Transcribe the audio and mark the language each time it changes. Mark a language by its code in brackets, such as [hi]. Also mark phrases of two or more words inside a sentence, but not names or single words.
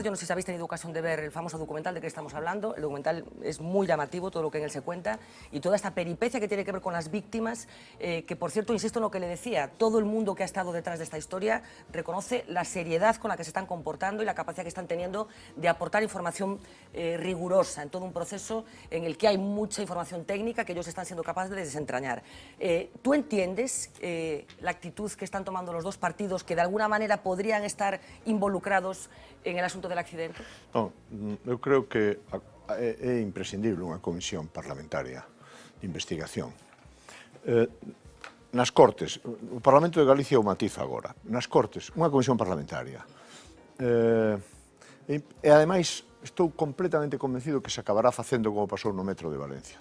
[es] Yo no sé si habéis tenido ocasión de ver el famoso documental de que estamos hablando. El documental es muy llamativo, todo lo que en él se cuenta, y toda esta peripecia que tiene que ver con las víctimas, que por cierto, insisto en lo que le decía, todo el mundo que ha estado detrás de esta historia reconoce la seriedad con la que se están comportando y la capacidad que están teniendo de aportar información rigurosa en todo un proceso en el que hay mucha información técnica que ellos están siendo capaces de desentrañar. ¿Tú entiendes la actitud que están tomando los 2 partidos que de alguna manera podrían estar involucrados en el asunto del accidente? [gl] Non, eu creo que é imprescindible unha comisión parlamentaria de investigación. Nas Cortes, o Parlamento de Galicia o matiza agora, nas Cortes, unha comisión parlamentaria. E ademais, estou completamente convencido que se acabará facendo como pasou no metro de Valencia.